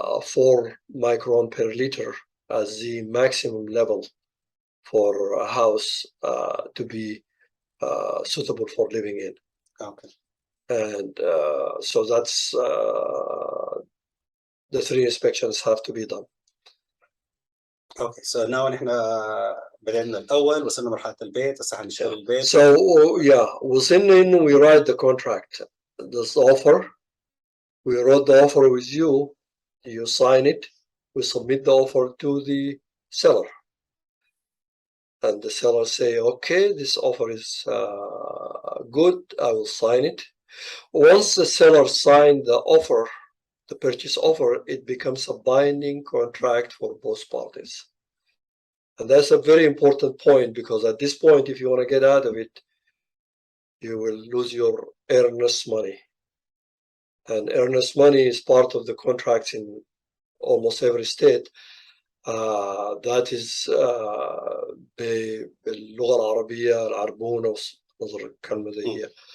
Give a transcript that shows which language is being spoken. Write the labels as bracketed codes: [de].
[en] 4 micron per liter as the maximum level for a house to be suitable for living in. Okay. And so that's the 3 inspections have to be done. Okay, so now [ar] نحن بدأنا الأول، وصلنا مرحلة البيت، هسه حنشتري البيت. [en] So yeah, [ar] وصلنا إنه [en] we write the contract, this offer. We wrote the offer with you. You sign it. We submit the offer to the seller, and the seller say, "Okay, this offer is good. I will sign it." Once the seller signed the offer, the purchase offer, it becomes a binding contract for both parties. And that's a very important point, because at this point, if you want to get out of it, you will lose your earnest money. And earnest money is part of the contracts in almost every state. that is [ar] باللغة العربية العربون نظر الكلمة دي.